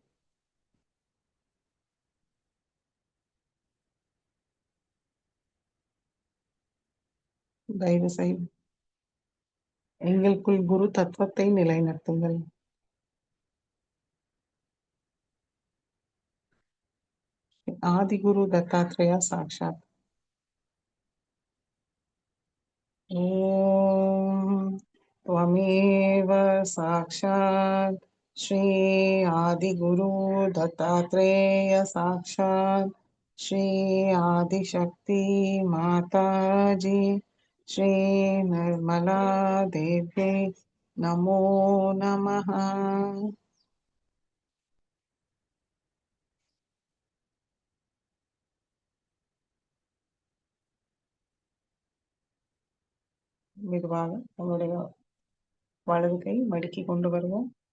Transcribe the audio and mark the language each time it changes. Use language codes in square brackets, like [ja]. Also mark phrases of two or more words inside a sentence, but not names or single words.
[ta] தயவு செய்து எங்களுக்குள் குரு தத்துவத்தை நிலைநிறுத்துங்கள். ஆதிகுரு தத்தாத்ரேயா சாக்ஷாத். [sa] ஓம் त्वमेव साक्षात् श्री आदिगुरु दत्तात्रेय साक्षात् श्री आदिशक्ति माताजी श्री निर्मला देवी नमो नमः. [ta] மெதுவாக நம்முடைய வலது கை மடக்கி கொண்டு வருவோம்.